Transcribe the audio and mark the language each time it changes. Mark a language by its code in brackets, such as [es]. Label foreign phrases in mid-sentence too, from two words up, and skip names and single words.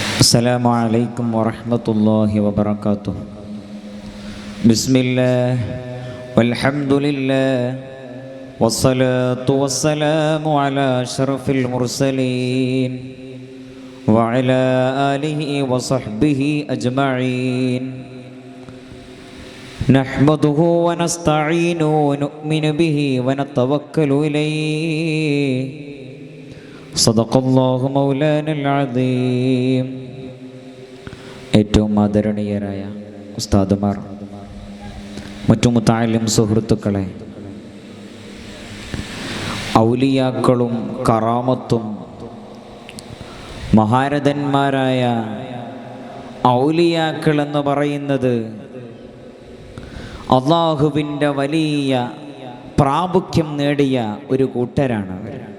[ar] السلام عليكم ورحمة الله وبركاته. بسم الله والحمد لله والصلاة والسلام على أشرف المرسلين وعلى آله وصحبه أجمعين. نحمده ونستعينه ونؤمن به ونتوكل إليه. صدق الله مولانا العظيم. [ml] ഏറ്റവും ആദരണീയരായ ഉസ്താദുമാർ, മറ്റു മുതഅല്ലിം സുഹൃത്തുക്കളെ, ഔലിയാക്കളും കറാമത്തും മഹാരഥന്മാരായ ഔലിയാക്കൾ എന്ന് പറയുന്നത് അള്ളാഹുവിൻ്റെ വലിയ പ്രാമുഖ്യം നേടിയ ഒരു കൂട്ടരാണ് അവർ.